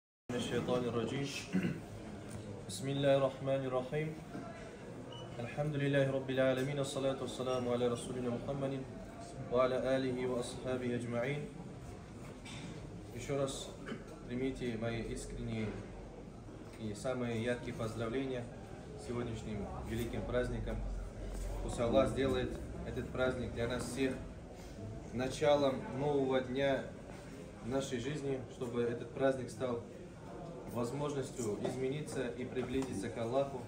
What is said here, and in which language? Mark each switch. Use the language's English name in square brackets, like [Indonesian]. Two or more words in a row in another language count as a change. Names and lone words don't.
[Arabic] الشيطان الرجيم بسم الله الرحمن الرحيم الحمد لله رب العالمين الصلاة والسلام على رسولنا محمد وعلى آله وأصحابه أجمعين. [Russian] Еще раз примите мои искренние и самые яркие поздравления с сегодняшним великим праздником. Пусть Аллах сделает этот праздник для нас всех началом нового дня в нашей жизни, чтобы этот праздник стал возможностью измениться и приблизиться к Аллаху.